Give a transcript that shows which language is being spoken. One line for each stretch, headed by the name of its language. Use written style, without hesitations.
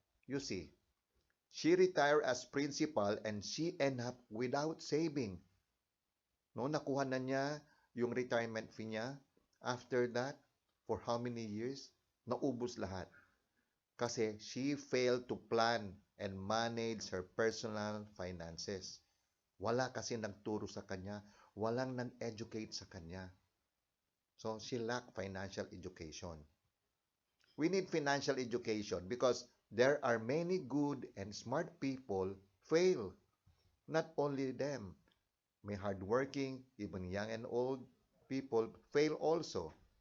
English: You see, she retired as principal and she end up without saving.
Filipino: No, nakuha na niya yung retirement fee niya.
English: After that, for how many years?
Filipino: Naubos lahat.
English: Kasi she failed to plan and manage her personal finances.
Filipino: Wala kasi nagturo sa kanya. Walang nag-educate sa kanya.
English: So, she lacked financial education. We need financial education because there are many good and smart people fail. Not only them. May hardworking, even young and old people fail also.